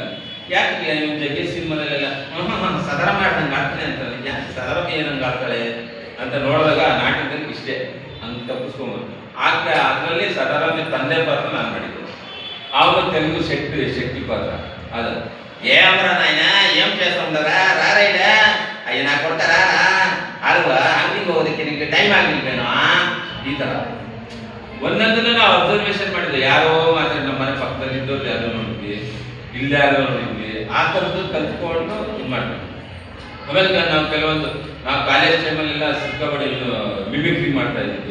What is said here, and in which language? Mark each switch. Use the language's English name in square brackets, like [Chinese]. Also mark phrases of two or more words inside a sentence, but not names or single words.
[Kannada] ಯಾಕೆ ನೀವು ಜಗ್ಗೇಶ್ ಸಿನಿಮಾದಲ್ಲೆಲ್ಲ ಸದರ ಮಾಡ್ದಂಗೆ ಆಡ್ತಾನೆ ಅಂತ ಯಾಕೆ ಸದರ ಏನಂಗೆ ಆಡ್ತಾಳೆ ಅಂತ ನೋಡಿದಾಗ ನಾಟಕದಲ್ಲಿ ಇಷ್ಟೇ ಹಂಗೆ ತಪ್ಪಿಸ್ಕೊಂಡು ಅದರಲ್ಲಿ ಸದರ ತಂದೆ ಪಾತ್ರ ನಾನು ಮಾಡಿದ್ದೆ. ಅವನು ತೆಲುಗು ಶೆಟ್ಟಿ ಪಾತ್ರ ಅದು [Telugu] ఏమరా నాయన ఏం చేస్తుండరా రారైడా అయ్యి నాకు కొడతారా అల్వా [Kannada] ಅಂಗಡಿಗೆ ಹೋಗೋದಕ್ಕೆ ನಿಮಗೆ ಟೈಮ್ ಆಗಿಲ್ವೇನೋ ಈ ಥರ ಒಂದೊಂದನ್ನು ನಾವು ಅಬ್ಸರ್ವೇಷನ್ ಮಾಡಿದ್ವಿ. ಯಾರೋ ಮಾತ್ರ ನಮ್ಮ ಮನೆ ಪಕ್ಕದಲ್ಲಿ ಇದ್ದವ್ರು ಯಾರೋ ನೋಡಿದ್ವಿ, ಇಲ್ಲಿ ಯಾರೋ ನೋಡಿದ್ವಿ, ಆ ಥರದ್ದು ಕಲ್ತ್ಕೊಂಡು ಇದು ಮಾಡ್ತೀವಿ. ಆಮೇಲೆ ನಾವು ಕೆಲವೊಂದು ನಾವು ಕಾಲೇಜ್ ಟೈಮಲ್ಲೆಲ್ಲ ಸಿಕ್ಕಾಪಟ್ಟೆ ಮಿಮಿಕ್ರಿ ಮಾಡ್ತಾ ಇದ್ದಿದ್ದು.